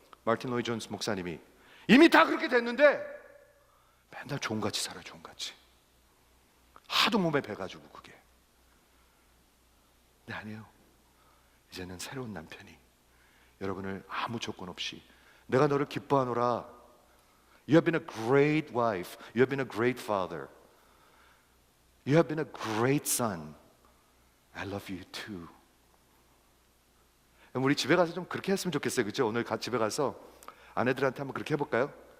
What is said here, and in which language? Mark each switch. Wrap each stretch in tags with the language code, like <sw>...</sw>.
<ko>마틴 로이 존스 목사님이 이미 다 그렇게 됐는데 맨날 종같이 살아요. 종같이. 하도 몸에 배가지고 그게. 네, 아니에요. 이제는 새로운 남편이 여러분을 아무 조건 없이 내가 너를 기뻐하노라.</ko> <en>You have been a great wife. You have been a great father. You have been a great son. I love you too.</en> <ko>우리 집에 가서 좀 그렇게 했으면 좋겠어요. 그렇죠? 오늘 집에 가서 아내들한테 한번 그렇게 해볼까요?</ko>